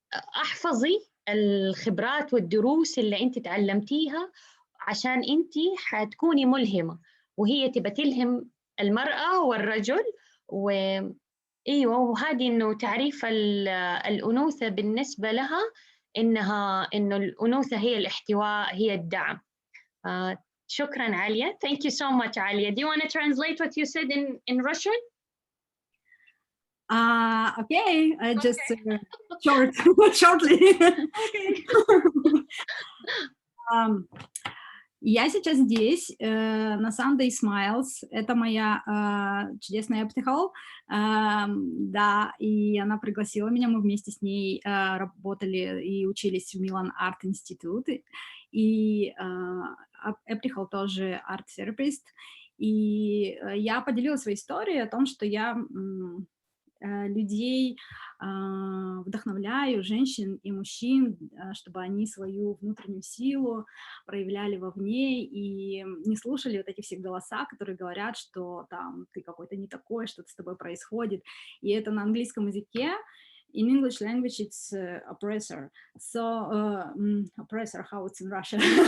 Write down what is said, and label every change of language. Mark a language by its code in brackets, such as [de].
[ar] واحفظي الخبرات والدروس اللي انت تعلمتيها عشان انت حتكوني ملهمة، وهي تبى تلهم المرأة والرجل. ايوه، وهذه انه تعريف الانوثة بالنسبة لها انه الانوثة هي الاحتواء، هي الدعم. شكرا عليا. [en] Thank you so much, Alia. Do you want to translate what you said in Russian? Okay, just shortly. Okay. [ru] Я сейчас здесь, на Sunday Smiles, это моя чудесная психолог, да, и она пригласила меня, мы вместе с ней работали и учились в Milan Art Institute, и April тоже арт-терапевт, и я поделилась своей историей о том, что я людей вдохновляю, женщин и мужчин, чтобы они свою внутреннюю силу проявляли вовне и не слушали вот эти все голоса, которые говорят, что там ты какой-то не такой, что-то с тобой происходит. И это на английском языке. [en] In English language, it's oppressor. So, oppressor, how it's in Russian?